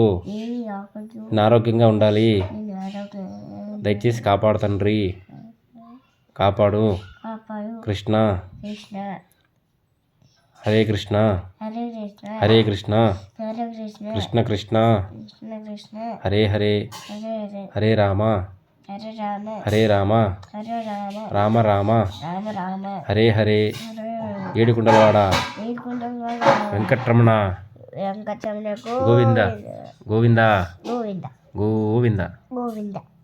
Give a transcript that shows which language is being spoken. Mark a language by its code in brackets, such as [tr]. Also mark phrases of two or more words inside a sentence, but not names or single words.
[te] ఏమి రాకూడదు నేను ఆరోగ్యంగా ఉండాలి నేను ఆరోగ్యం దయచేసి కాపాడు తండ్రి కాపాడు కాపాడు కృష్ణ కృష్ణ హరే కృష్ణ హరే కృష్ణ హరే కృష్ణ హరే కృష్ణ కృష్ణ కృష్ణ కృష్ణ కృష్ణ హరే హరే హరే హరే హరే రామ హరే రామ హరే రామ హరే రామ రామ రామ రామ రామ హరే హరే హరే ఏడుకుండలవాడ ఏడుకుంటాం వెంకట్రమణ వెంకటరమణకు గోవింద గోవింద గోవింద గోవింద గోవింద